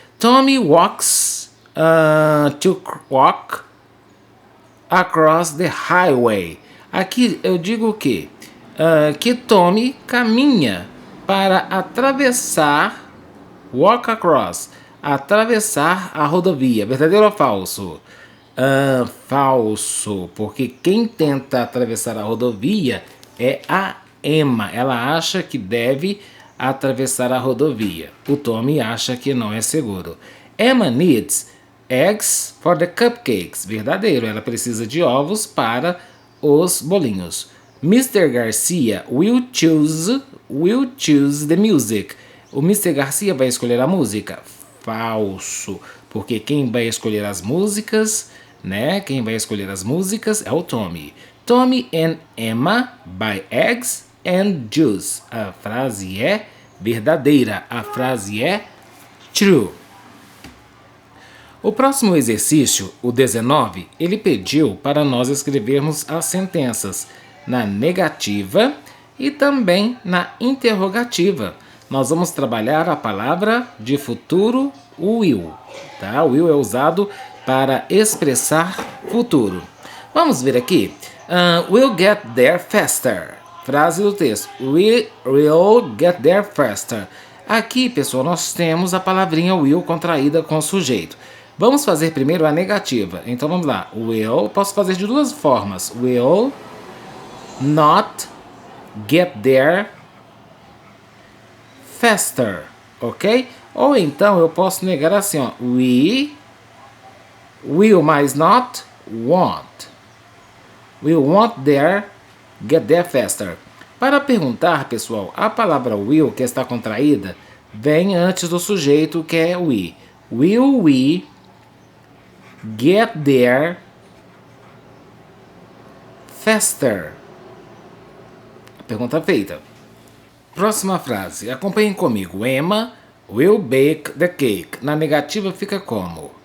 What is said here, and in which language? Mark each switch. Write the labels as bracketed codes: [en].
[en] Tommy walks to walk across the highway. [pt] Aqui eu digo que Tommy caminha para atravessar, walk across, atravessar a rodovia. Verdadeiro ou falso? Falso, porque quem tenta atravessar a rodovia é a Emma. Ela acha que deve atravessar a rodovia. O Tommy acha que não é seguro. [en] Emma needs eggs for the cupcakes. [pt] Verdadeiro, ela precisa de ovos para os bolinhos. [en] Mr. Garcia will choose the music. [pt] O Mr. Garcia vai escolher a música. Falso, porque quem vai escolher as músicas, Quem vai escolher as músicas é o Tommy. [en] Tommy and Emma buy eggs and juice. [pt] A frase é verdadeira. A frase é true. O próximo exercício, o 19, ele pediu para nós escrevermos as sentenças na negativa e também na interrogativa. Nós vamos trabalhar a palavra de futuro will, tá? O will é usado para expressar futuro. Vamos ver aqui. [en] We'll get there faster. [pt] Frase do texto. [en] We'll get there faster. [pt] Aqui, pessoal, nós temos a palavrinha will contraída com o sujeito. Vamos fazer primeiro a negativa. Então, vamos lá. Will, posso fazer de duas formas. [en] Will not get there faster, ok? [pt] Ou então eu posso negar assim, ó. [en] We will mais not won't. We won't get there faster. [pt] Para perguntar, pessoal, a palavra will, que está contraída, vem antes do sujeito, que é we. [en] Will we get there faster? [pt] A pergunta feita. Próxima frase. Acompanhem comigo. [en] Emma will bake the cake. [pt] Na negativa fica como?